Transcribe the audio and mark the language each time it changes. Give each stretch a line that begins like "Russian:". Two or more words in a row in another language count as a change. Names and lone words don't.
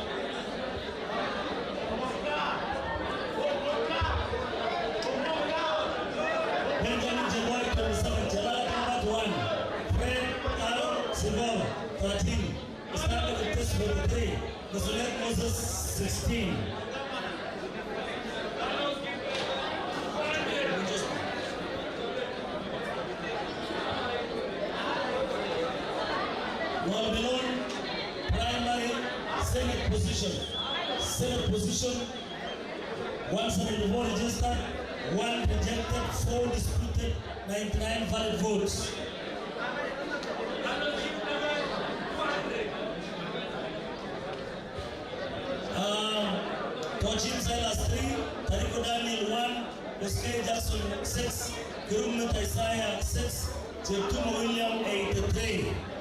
English: Benjamin Jeboy 27, Chelala Combat 1, Fred Aaron Sibol 13, Stanley Kuptesi 43, Nasolet Moses 16. Senate position, 174 registered, 1 rejected, 4 disputed, 99 valid votes. Tojin Silas 3, Tariko Daniel 1, Oskari Jackson 6, Kurumeta Isaiah 6, Cheptumo William 83.